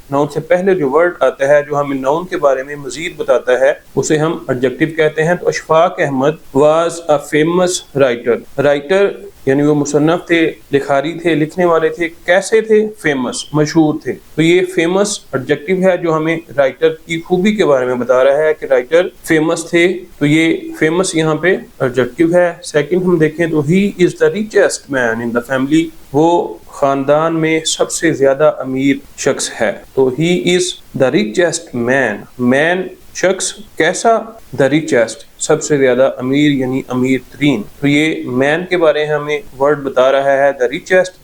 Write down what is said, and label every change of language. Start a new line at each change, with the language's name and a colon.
Urdu: Noun سے پہلے جو ورڈ آتا ہے جو ہمیں ناؤن کے بارے میں مزید بتاتا ہے، اسے ہم ایڈجیکٹیو کہتے ہیں. تو
English: Ashfaq Ahmed was a famous writer.
Urdu: Writer یعنی وہ مصنف تھے، لکھاری تھے، لکھنے والے تھے. کیسے تھے؟ فیمس، مشہور تھے. تو یہ فیمس ایڈجیکٹیو ہے جو ہمیں رائٹر کی خوبی کے بارے میں بتا رہا ہے کہ رائٹر فیمس تھے. تو یہ فیمس یہاں پہ ایڈجیکٹیو ہے.
English: second
Urdu: ہم دیکھیں تو
English: He is the richest man in the family.
Urdu: وہ خاندان میں سب سے زیادہ امیر شخص ہے. تو
English: He is the richest man.
Urdu: مین شخص کیسا؟ دا ریچسٹ، سب سے زیادہ امیر، یعنی امیر ترین. تو یہ مین کے بارے میں ہمیں ورڈ بتا رہا ہے دا ریچسٹ.